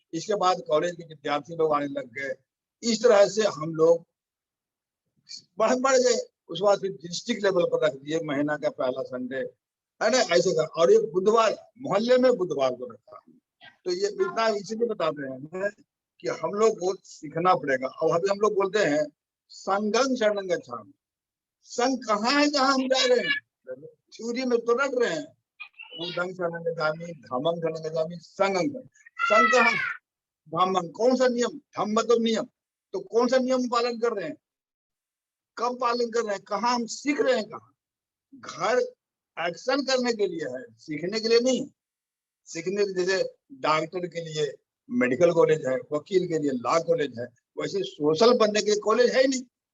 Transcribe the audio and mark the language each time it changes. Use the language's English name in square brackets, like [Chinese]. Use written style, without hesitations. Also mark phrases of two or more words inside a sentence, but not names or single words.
[Hindi] इसके बाद कॉलेज के विद्यार्थी लोग आने लग गए, इस तरह से हम लोग बढ़ गए। उसके बाद फिर डिस्ट्रिक्ट लेवल पर रख दिए, महीना का पहला संडे है ना, ऐसे कर। और ये बुधवार मोहल्ले में बुधवार को रखा। तो ये इतना इसलिए बता रहे हैं कि हम लोग को सीखना पड़ेगा। और अभी हम लोग बोलते हैं [Pali] संगम शरणं गच्छामि। [Hindi] संघ कहाँ है जहाँ हम जा रहे हैं, थ्योरी में तो रट रहे हैं, [Pali] बुद्धं शरणं गच्छामि, धम्मं शरणं गच्छामि, संघं। [Hindi] संघ कहाँ, धम्मं कौन सा नियम, धम्म मतलब नियम, तो कौन सा नियम पालन कर रहे हैं, कब पालन कर रहे हैं, कहाँ हम सीख रहे हैं, कहाँ। घर एक्शन करने के लिए है, सीखने के लिए नहीं। सीखने के जैसे डॉक्टर के लिए मेडिकल कॉलेज है, वकील के लिए लॉ कॉलेज है, वैसे सोशल बनने के लिए कॉलेज है ही नहीं।